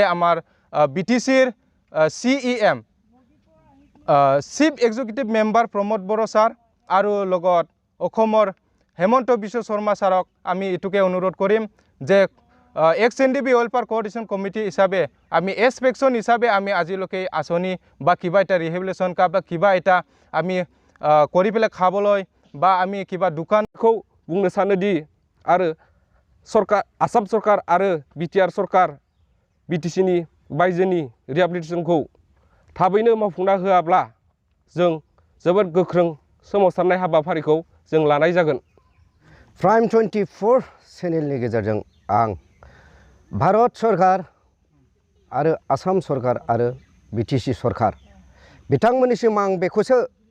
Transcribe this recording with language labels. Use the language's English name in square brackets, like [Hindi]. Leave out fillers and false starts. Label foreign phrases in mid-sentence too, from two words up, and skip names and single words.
[Assamese] আমাৰ BTCৰ CEM [English] chief executive member [Assamese] প্ৰমোদ বড়ো ছাৰ আৰু লগত অসমৰ হেমন্ত বিশ্ব শৰ্মা ছাৰক আমি এইটোকে অনুৰোধ কৰিম যে Ex-NDFB [English] welfare coordination committee [Assamese] হিচাপে আমি এছপেকশ্যন হিচাপে আমি আজিলৈকে আঁচনি বা কিবা এটা [English] rehabilitation card [Assamese] বা কিবা এটা আমি কৰি পেলাই খাবলৈ বা আমি কিবা দোকানखौ [Bodo] बुंनो सानोदि आरो सरकार आसाम सरकार आरो BTR सरकार BTCनि बायजोनि रिहेबिलिटेशनखौ थाबैनो मावफुंना होआब्ला जों जोबोद गोख्रों सोमावसारनाय हाबाफारिखौ जों लानाय जागोन। प्राइम 24 चेनेलनि गेजेरजों आं भारत सरकार आरो आसाम सरकार आरो BTC सरकार बिथांमोननिसिम आं बेखौसो